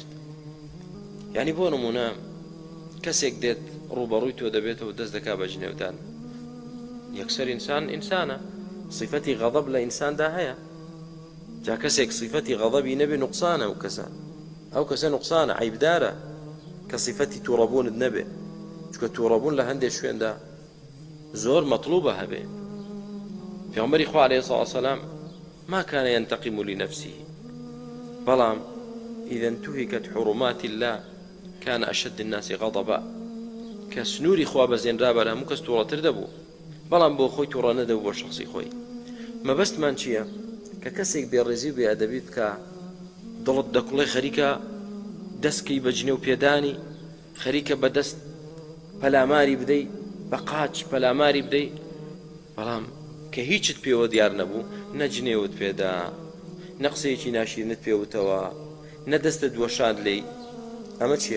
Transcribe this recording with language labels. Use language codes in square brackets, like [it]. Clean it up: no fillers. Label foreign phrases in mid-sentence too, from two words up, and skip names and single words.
[ckb] یعنی بۆ نمونە کەسێک دێت ڕوبەڕووی تۆ دەبێتەوە دەست دەکا بە جنێوتان یەکسەر ئینسانە صفەتی غەضەب لە ئینساندا هەیە جا کەسێک صفەتی غەضەبی نەبێ نوقسانە ئەو کەسە نوقسانە عیبدارە کە صفەتی تووڕەبوونت نەبێ چونکە تووڕەبوون لە هەندێک شوێندا زۆر مەطلوبە هەبێ. پێغەمبەری خوا [ar] عەلەیهی سەڵاتو وەسەلام ما كان ينتقم لنفسه [ckb] بەڵام [ar] إذا انتهكت حرمات الله كان أشد الناس غضبا [ckb] کە سنووری خوا بەزێنرا بەر هەموو کەس تووڕەتر دەبوو بەڵام بۆ خۆی تووڕە نەدەبوو بۆ شخصی خۆی. مەبەستمان چییە؟ کە کەسێک بێڕێزی و بێئەدەبی بکە دڵت دەکوڵێ خەریکە دەستکەی بە جنێو پێدانی خەریکە بە دەست پەلاماری بدەی بە قاچ پەلاماری بدەی بەڵام کە هیچت پێوە دیار نەبوو نە جنێوت پێدا نە قسەیەکی ناشیرنت پێوتەوە نە دەستت وەشاند لێی ئەمە چییە؟